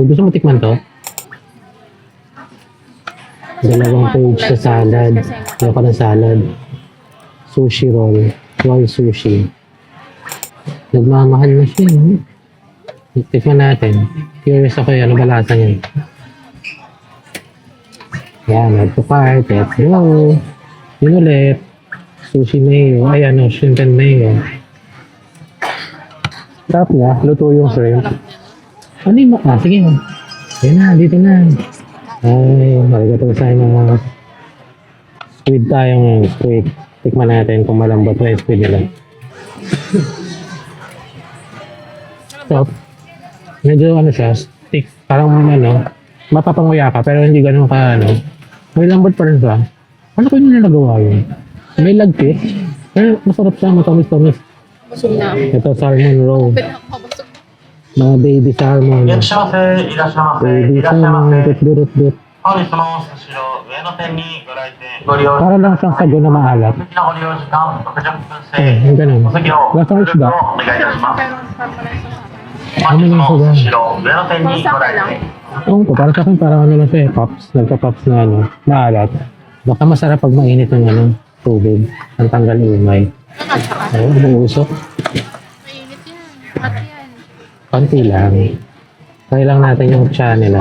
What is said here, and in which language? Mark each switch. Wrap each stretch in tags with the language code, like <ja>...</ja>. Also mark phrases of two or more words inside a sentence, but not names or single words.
<tl>Gusto mo tikman to? 2 page sa salad. Ayoko ng salad.</tl> <en>Sushi roll. Roll sushi.</en> <tl>Nagmamahal na siya. Tikman natin. Curious ako yan. Ano ba lasa niyan? Yan.</tl> <en>Add to cart. Let's go.</en> <tl>Yun ulit.</tl> <en>Sushi mayo.</en> <tl>Ay ano.</tl> <en>Shrimp and mayo.</en> <tl>Sarap niya. Luto yung shrimp. Ano yung sige. Yan na. Dito na. Ay. Marigato sa mga squid tayo ngayon. Squid. Tikman natin kung malambot na yung squid nila. Stop. Medyo ano siya, stick, parang ano, mapapanguya ka, pero hindi ganun ka ano. May lambot pa rin siya. Ano ko yung nagawa yun? May lagkit, pero masarap siya, matamis-tamis. Busog na ako. Ito,</tl> <en>salmon roll.</en> <tl>Pinakabusog. Mga</tl> <en>baby salmon.</en> <ja>いらっしゃいませ。いらっしゃいませ。</ja> <tl>Baby</tl> <ja>いらっしゃいま</ja> <tl>salmon,</tl> <ja>せ。 dut-dut-dut. 本日のお寿司の上の店にご来店ご利用</ja> <tl>Para lang siyang sago na maalat.</tl> <ja>お席のご利用時間60分制。</ja> <tl>Yung ganun.</tl> <ja>お席を</ja> <tl>Lasang</tl> <ja>ご</ja> <tl>isda.</tl> <ja>お願いいたします。</ja> <tl>Pero papalit sa akin.</tl> <ja>本日のお寿司の上の店にご来店。</ja> <tl>Oo ko, para sa akin parang ano lang siya eh, pops. Nagka-pops na ano, maalat. Baka masarap pag mainit ng ano, tubig. Ang tanggal umay. Ano at saka? Oo, bumuusok. Mainit yan. Hot yan. Konti lang. Try lang natin yung cha nila.</tl>